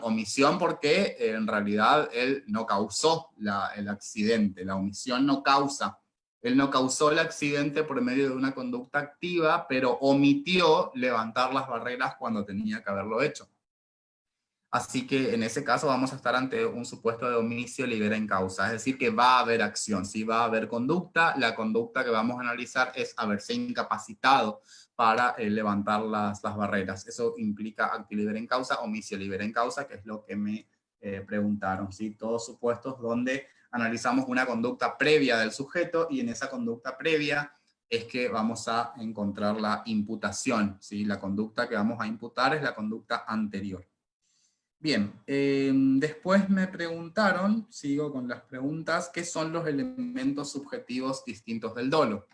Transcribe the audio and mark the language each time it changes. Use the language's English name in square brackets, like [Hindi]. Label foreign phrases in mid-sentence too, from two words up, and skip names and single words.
[Spanish] Omisión porque en realidad él no causó el accidente, la omisión no causa. Él no causó el accidente por medio de una conducta activa, pero omitió levantar las barreras cuando tenía que haberlo hecho. Así que en ese caso vamos a estar ante un supuesto de [Latin] omisio libera in causa, [Spanish] es decir, que va a haber acción, sí va a haber conducta. La conducta que vamos a analizar es haberse incapacitado para levantar las barreras. Eso implica [Latin] actio libera in causa, omisio libera in causa, [Spanish] que es lo que me preguntaron, ¿sí? Todos supuestos donde analizamos una conducta previa del sujeto, y en esa conducta previa es que vamos a encontrar la imputación, ¿sí? La conducta que vamos a imputar es la conducta anterior. Bien, después me preguntaron, sigo con las preguntas, ¿qué son los elementos subjetivos distintos del dolo?